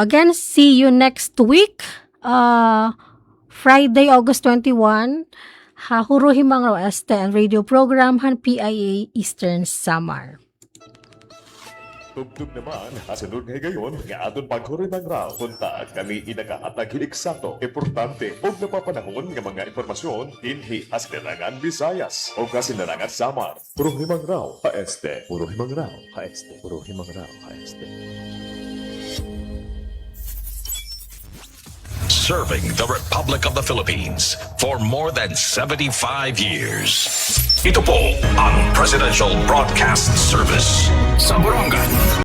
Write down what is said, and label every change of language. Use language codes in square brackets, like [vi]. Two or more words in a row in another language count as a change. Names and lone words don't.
[en] Again, see you next week Friday, August 21, [war] Huruhimang Raw Este ang radio program han PIA Eastern Samar. Tugtog naman, kasunod nga gayon, nga aton paghurimang raw, punta kami inakahatag hiliksato, importante, o napapanahon nga mga informasyon, dinhi Asinarangan Visayas, o Kasinarangan Samar. Huruhimang raw, Haeste. Huruhimang raw, Haeste. Huruhimang raw, Haeste. [en] Serving the Republic of the Philippines for more than 75 years. [tl] Ito po ang Presidential Broadcast Service sa Borongan.